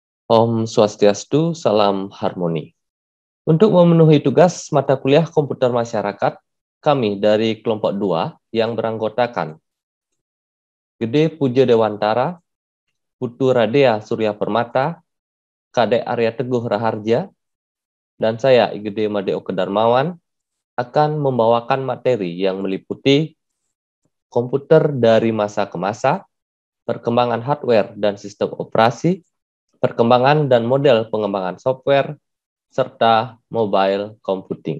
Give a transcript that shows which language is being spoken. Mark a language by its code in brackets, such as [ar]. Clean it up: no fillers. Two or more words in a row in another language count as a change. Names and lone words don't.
[id] Om Swastiastu, salam harmoni. Untuk memenuhi tugas mata kuliah komputer masyarakat, kami dari kelompok 2 yang beranggotakan Gede Puja Dewantara, Putu Radea Surya Permata, Kadek Arya Teguh Raharja, dan saya Gede Madeo Kedarmawan akan membawakan materi yang meliputi komputer dari masa ke masa, perkembangan hardware dan sistem operasi, perkembangan dan model pengembangan software, serta [en] mobile computing.